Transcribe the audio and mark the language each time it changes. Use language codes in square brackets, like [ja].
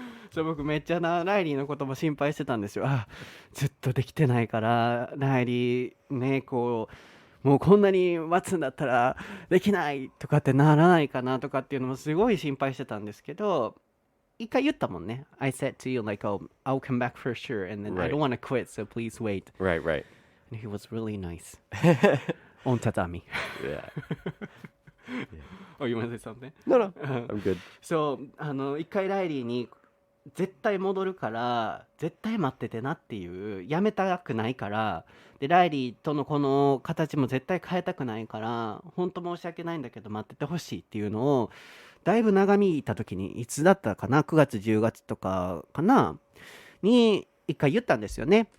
[ja] そう、僕めっちゃライリーのことも心配してたんですよ。ずっとできてないからライリーね、もうこんなに待つんだったらできないとかってならないかなとかっていうのもすごい心配してたんですけど、一回言ったもんね。 [en] I said to you like, I'll come back for sure, and then I don't want to quit, so please wait. Right. And he was really nice. On tatami. Yeah. Oh, you want to say something? No, I'm good. [ja] そう、一回ライリーに絶対戻るから絶対待っててなっていう、やめたくないから、でライリーとのこの形も絶対変えたくないから、本当申し訳ないんだけど待っててほしいっていうのをだいぶ長引いた時に、いつだったかな、9月10月とかかなに一回言ったんですよね。